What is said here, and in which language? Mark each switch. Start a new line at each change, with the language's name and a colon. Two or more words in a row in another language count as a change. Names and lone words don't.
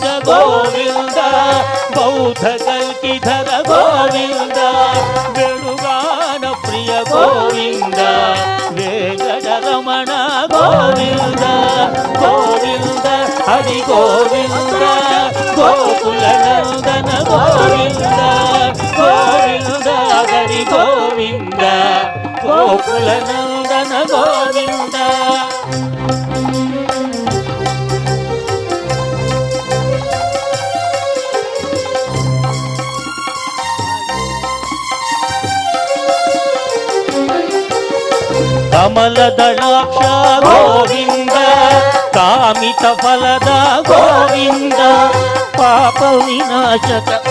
Telugu: గోవింద బౌద్ధ కల్కిధర గోవింద వేణుగాన ప్రియ గోవింద వెంకటరమణ గోవింద గోవింద హరి గోవింద గోకుల నందన గోవింద గోవింద హరి గోవింద గోకుల నందన గోవింద
Kannada: ಕಮಲ ದಳಾಕ್ಷ ಗೋವಿಂದ ಕಾಮಿತ ಫಲದ ಗೋವಿಂದ ಪಾಪ ವಿನಾಶಕ